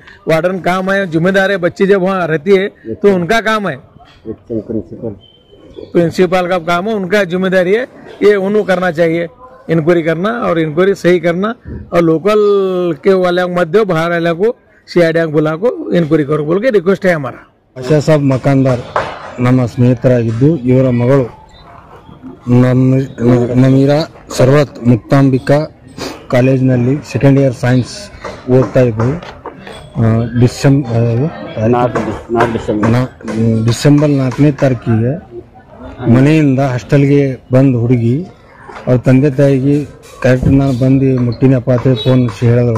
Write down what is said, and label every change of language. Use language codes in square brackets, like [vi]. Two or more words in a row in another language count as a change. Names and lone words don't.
[hi] वार्डन काम है, जिम्मेदार है, बच्ची जब वहाँ रहती है तो उनका काम है, प्रिंसिपल का काम है, उनका जिम्मेदारी है, ये उन्होंने करना चाहिए, इंक्वायरी करना और इंक्वायरी सही करना। और लोकल के वाले मत दो, बाहर वाले को CID बुला को इंक्वायरी करो बोल के रिक्वेस्ट है हमारा। [kn] ಆಶಾ ಸಾಬ್ ಮಕಾನ್ದಾರ್ ನಮ್ಮ ಸ್ನೇಹಿತರಾಗಿದ್ದು, ಇವರ ಮಗಳು ನಮೀರಾ ಸರ್ವತ್ ಮುಕ್ತಾಂಬಿಕಾ ಕಾಲೇಜಿನಲ್ಲಿ [en] second year science [kn] ಓದ್ತಾ ಇದ್ರು. ಡಿಸೆಂಬರ್ 4ನೇ ತಾರೀಕಿಗೆ ಮನೆಯಿಂದ ಹಾಸ್ಟೆಲ್ಗೆ ಬಂದು ಹುಡುಗಿ ಅವ್ರ ತಂದೆ ತಾಯಿಗೆ ಕರೆಕ್ಟ್ ನಾನು ಬಂದು ಮುಟ್ಟಿನಪ್ಪ ಅಂತ ಫೋನ್ ಹೇಳಿದ್ರು.